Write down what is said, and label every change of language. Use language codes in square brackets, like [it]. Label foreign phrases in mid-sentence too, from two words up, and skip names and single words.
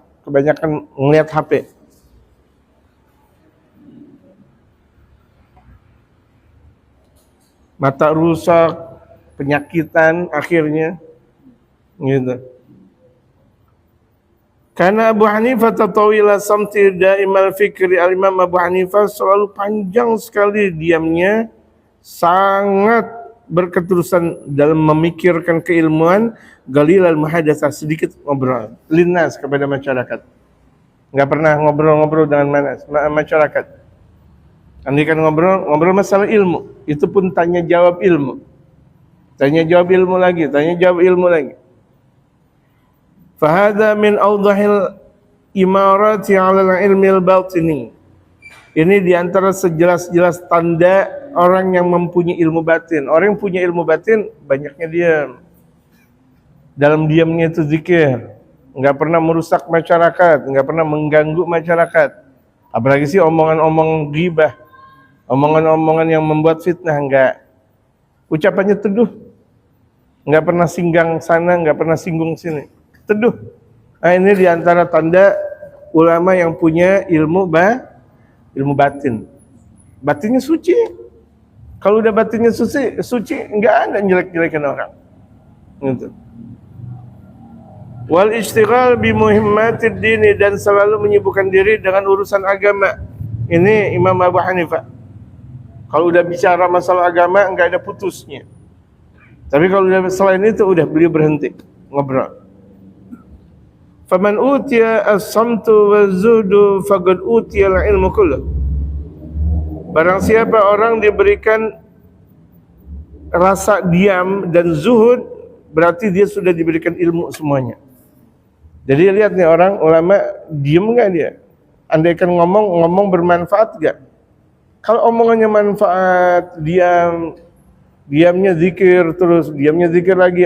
[id] Kebanyakan ngeliat HP. Mata rusak, penyakitan akhirnya. Gitu. Karena Abu Hanifah [ar] طويل الصمت دائم الفكر, [id] al-Imam Abu Hanifah selalu panjang sekali diamnya, sangat berketerusan dalam memikirkan keilmuan, [ar] قليل المحادثة, [id] sedikit ngobrol, linnas kepada masyarakat. Enggak pernah ngobrol-ngobrol dengan masyarakat. Andaikan ngobrol masalah ilmu, itu pun tanya jawab ilmu. Tanya jawab ilmu lagi. [ar] فهذا من أوضح الأمارات على العلم الباطن. [id] Ini diantara sejelas-jelas tanda orang yang mempunyai ilmu batin. Orang yang punya ilmu batin banyaknya diam. Dalam diamnya itu zikir. Enggak pernah merusak masyarakat, enggak pernah mengganggu masyarakat. Apalagi sih omongan-omongan ghibah, omongan-omongan yang membuat fitnah, enggak. Ucapannya teduh. Enggak pernah singgang sana, enggak pernah singgung sini. Teduh. Nah, ini diantara tanda ulama yang punya ilmu batin. Batinnya suci. Kalau udah batinnya suci nggak ada jelek-jelekin orang. Gitu. [ar] والاشتغال بمهمات الدين, [id] dan selalu menyibukkan diri dengan urusan agama. Ini Imam Abu Hanifah. Kalau udah bicara masalah agama enggak ada putusnya. Tapi kalau udah selain itu udah beliau berhenti ngobrol. [ar] فمن أوتي الصمت والزهد فقد أوتي العلم كله. [id] Barang siapa orang diberikan rasa diam dan zuhud, berarti dia sudah diberikan ilmu semuanya. Jadi lihat nih orang ulama diem nggak dia? Andaikan ngomong bermanfaat nggak? Kalau omongannya manfaat, diamnya zikir terus, diamnya zikir lagi.